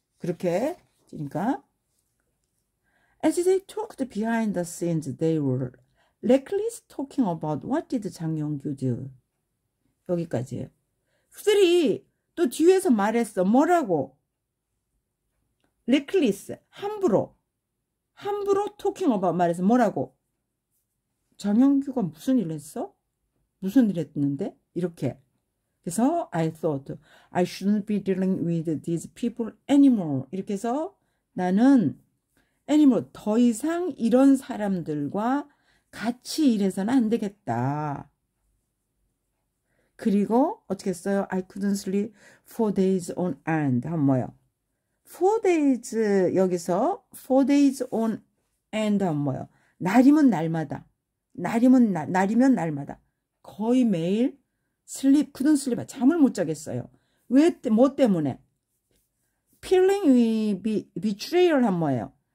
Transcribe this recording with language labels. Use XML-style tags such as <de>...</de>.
<ko>그렇게 그러니까</ko> <en>as they talked behind the scenes, they were reckless talking about what did 장영규 do.</en> <ko>여기까지예요. 그들이 또 뒤에서 말했어. 뭐라고? reckless, 함부로</ko> <en>talking about</en> <ko>말해서 뭐라고? 장영규가 무슨 일 했어? 무슨 일 했는데? 이렇게. 그래서</ko> <en>I thought I shouldn't be dealing with these people anymore.</en> <ko>이렇게 해서 나는 anymore 더 이상 이런 사람들과 같이 일해서는 안 되겠다. 그리고 어떻게 했어요?</ko> <en>I couldn't sleep 4 days on end.</en> <ko>한 뭐요?</ko> <en>4 days</en> <ko>여기서</ko> <en>4 days on end</en> <ko>한 뭐요? 날이면 날마다. 날이면 날마다. 거의 매일</ko> <en>couldn't sleep.</en> <ko>잠을 못 자겠어요. 뭐 때문에?</ko> <en>feeling betrayal</en> <ko>한 뭐예요?</ko>